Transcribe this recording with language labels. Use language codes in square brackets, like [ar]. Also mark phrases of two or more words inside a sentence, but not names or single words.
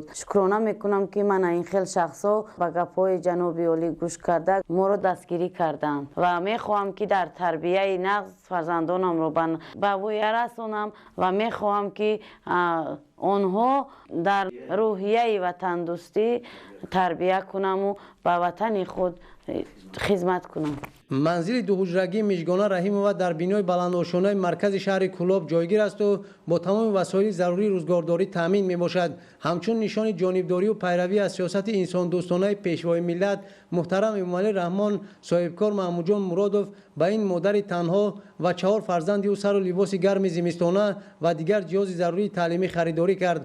[tg] шукрона мекунам ки мана ин хел шахсҳо ба гапҳои ҷаноби олӣ гӯш карда моро дастгирӣ карданд ва мехоҳам ки дар тарбияи нағз фарзандонамро ба воя расонам ва мехоҳам ки онҳо дар рӯҳияи ватандӯстӣ تربیه کنم و به وطن خود خدمت کنم. منزل دو حجرگی میژگانه رحیمова در بینای بلندآشانه مرکز شهر کلاب جایگیر است و با تمام وسایل ضروری روزگارداری تامین میباشد. همچون نشان جانبداری و پیروی از سیاست انسان دوستانه پیشوای ملت محترم امامعلی رحمان صاحبکار محمود جان مرادوف به این مادر تنها و 4 فرزندی او سر و لباس گرم زمستانه و دیگر جهاز ضروری تعلیمی خریداری کرد.